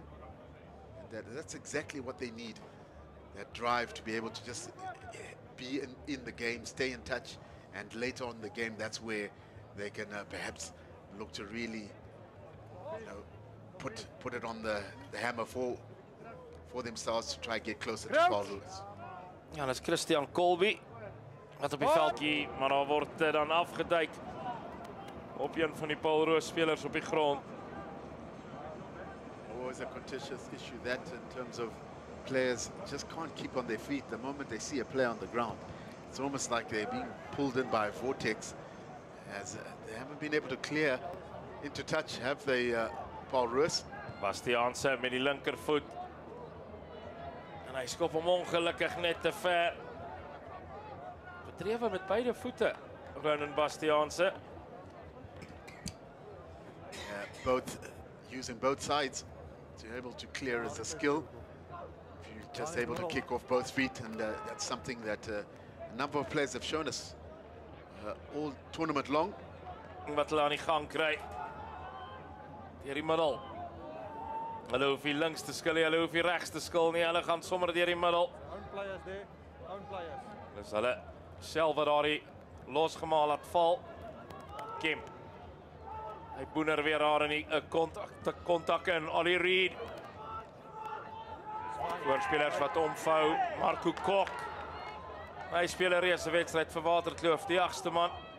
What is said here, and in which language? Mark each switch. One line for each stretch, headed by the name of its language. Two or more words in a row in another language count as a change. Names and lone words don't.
English: And that's exactly what they need, that drive to be able to just be in the game, stay in touch, and later on in the game, that's where they can perhaps look to really, put it on the hammer for themselves to try and get closer to Paul Roos.
Afrikaans: Ja, dat is Christian Colby wat op die veldjie, maar daar word dan afgeduik op een van die Paul Roos spelers op die grond.
English: Always a contentious issue that, in terms of players just can't keep on their feet the moment they see a player on the ground. It's almost like they're being pulled in by a vortex, as they haven't been able to clear into touch, have they, Paul Roos?
Afrikaans: Bastiaanse met die linkervoet. En hy skop hom ongelukkig net te ver. Bedrewe met beide voete, Ronan Bastiaanse.
English: Both using both sides to be able to clear is a skill. If you're just able to kick off both feet, and that's something that a number of players have shown us all tournament long.
Afrikaans: Wat hulle aan die gang kry. Deur die middel. Hulle hoef nie links te skil nie, hulle hoef nie regs te skil nie, hulle gaan sommer deur die middel.
English: Own players there, own players.
Afrikaans: Dis hulle self wat daardie losgemaal laat val. Kemp. Hy boener weer daar in die kontak in Ollie Reed. Voorspelers wat omvou, Marco Kok. Hy speel 'n reuse wedstryd vir Waterkloof, die 8ste man.